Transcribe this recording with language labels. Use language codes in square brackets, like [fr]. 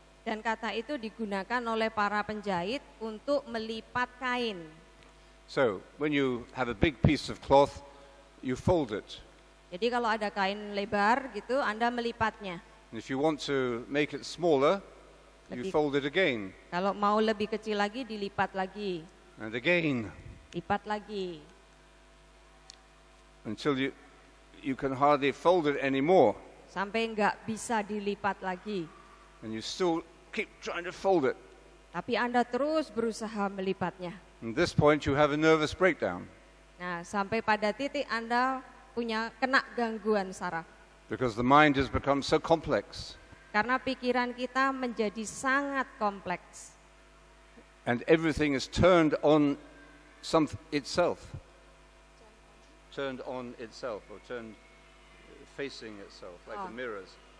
[id] Dan kata itu digunakan oleh para penjahit untuk melipat kain. [en] So, when you have a big piece of cloth, you fold it. [id] Jadi kalau ada kain lebar gitu, Anda melipatnya. [en] And if you want to make it smaller, you fold it again. [id] Kalau mau lebih kecil lagi, dilipat lagi. [en] And again. [id] Lipat lagi. [en] Until you can hardly fold it anymore. [id] Sampai nggak bisa dilipat lagi. [en] And you still keep trying to fold it. [id] Tapi Anda terus berusaha melipatnya. [en] At this point you have a nervous breakdown. [id] Nah, sampai pada titik Anda kena gangguan saraf. [en] Because the mind has become so complex. [id] Karena pikiran kita menjadi sangat kompleks. [en] And everything is turned on itself. Turned on itself or turned facing itself like the mirrors.